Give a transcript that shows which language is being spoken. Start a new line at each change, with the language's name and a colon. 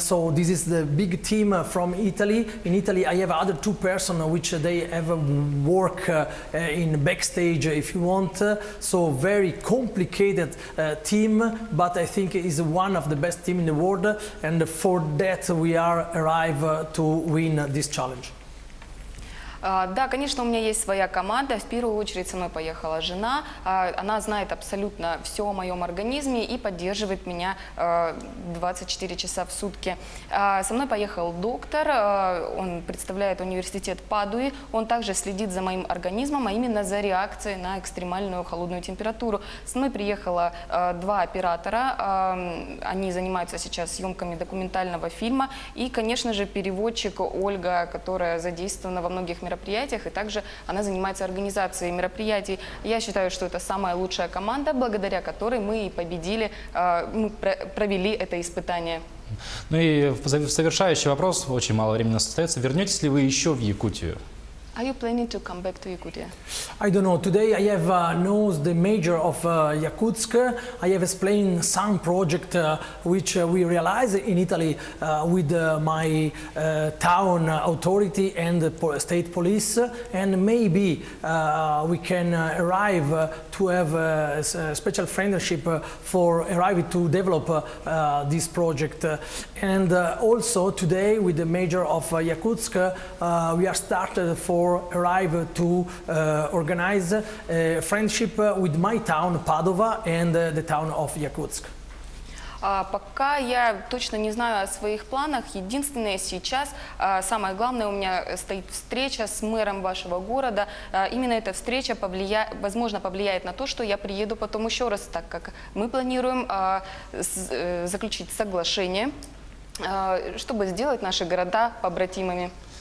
English: So this is the big team from Italy. In Italy, I have other two persons which they have work in backstage, if you want. So very complicated team, but I think is one of the best team in the world, and for that we are arrive to win this challenge.
Russian: Да, конечно, у меня есть своя команда. В первую очередь со мной поехала жена. Она знает абсолютно все о моем организме и поддерживает меня 24 часа в сутки. Со мной поехал доктор, он представляет университет Падуи. Он также следит за моим организмом, а именно за реакцией на экстремальную холодную температуру. Со мной приехало два оператора. Они занимаются сейчас съемками документального фильма. И, конечно же, переводчик Ольга, которая задействована во многих мероприятиях, и также она занимается организацией мероприятий. Я считаю, что это самая лучшая команда, благодаря которой мы и победили, мы провели это испытание. Ну и завершающий вопрос, очень мало времени остается. Вернетесь ли вы еще в Якутию?
English: Are you planning to come back to Yakutia? I don't know. Today I have known the major of Yakutsk. I have explained some project which we realize in Italy with my town authority and the state police, and maybe we can arrive to have a special friendship for arrive to develop this project. And also today with the major of Yakutsk, we are started for arrive to organize a friendship with my town Padova and the town of Yakutsk.
Russian: Пока я точно не знаю о своих планах. Единственное сейчас, самое главное, у меня стоит встреча с мэром вашего города. Именно эта встреча возможно повлияет на то, что я приеду потом еще раз, так как мы планируем заключить соглашение, чтобы сделать наши города побратимами.